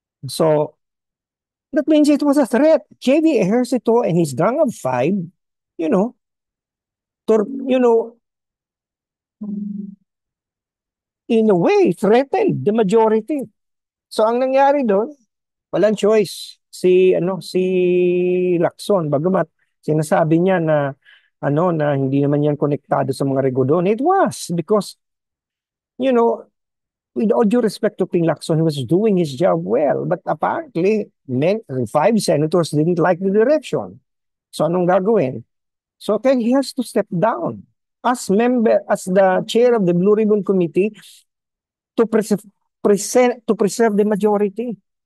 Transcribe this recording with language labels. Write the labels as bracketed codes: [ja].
[en] So, that means it was a threat. JB Ejercito and his gang of five, you know, you know, in a way, threatened the majority. [tl] So, ang nangyari doon, walang choice si Lacson, bagamat sinasabi niya na na hindi naman yan konektado sa mga rego doon. [en] It was because you know with all due respect to Ping Lacson, he was doing his job well, but apparently five senators didn't like the direction. [tl] So anong gagawin? [en] So okay, he has to step down as the chair of the Blue Ribbon Committee to preserve the majority.